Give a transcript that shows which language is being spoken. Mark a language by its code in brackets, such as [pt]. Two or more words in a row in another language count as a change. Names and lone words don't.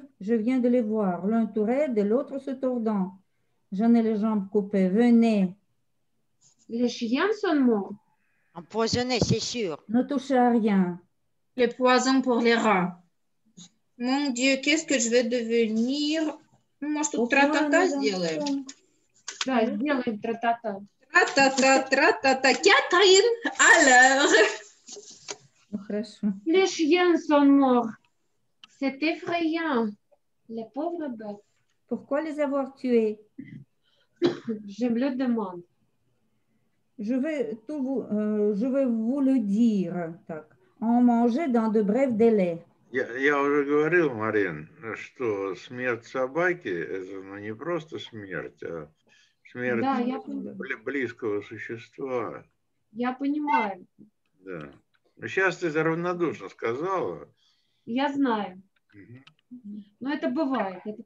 [fr] Je viens de les voir, l'un tout raide et l'autre se tordant. J'en ai les jambes coupées. Venez. Les chiens sont morts. Empoisonné, c'est sûr. Ne touchez à rien. Le poison pour les rats. Mon Dieu, qu'est-ce que je vais devenir? [ru] Может, тут тра-та-та сделаем? Да, сделаем тра-та-та. Тра-та-та, тра-та-та. [fr] Catherine, alors. [ru] Ну, хорошо. [fr] Les chiens sont morts. C'est effrayant. Les pauvres bêtes. Pourquoi les avoir tués? Je me le demande. Je vais vous le dire. Так. On mangeait dans de brefs délais. [ru] Я уже говорил, Марин, что смерть собаки – это ну, не просто смерть, а смерть Да, близкого существа. я понимаю. Да. Сейчас ты это равнодушно сказала. Я знаю. Но это бывает.